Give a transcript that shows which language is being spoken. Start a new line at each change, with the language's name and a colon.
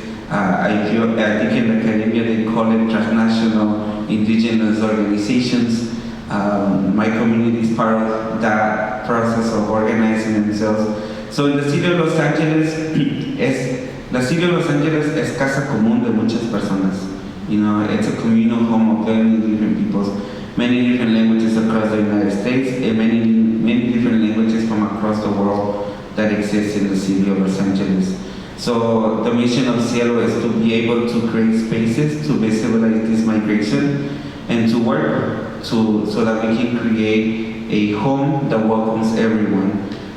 English: I think in the Caribbean they call it transnational indigenous organizations. My community is part of that process of organizing themselves. So in the city of Los Angeles,
Spanish: la city of Los Angeles es casa común de muchas personas.
English: It's a communal home of many different peoples, many different languages across the United States, and many different languages from across the world that exist in the city of Los Angeles. So the mission of Cielo is to be able to create spaces to visualize this migration and to work so that we can create a home that welcomes everyone.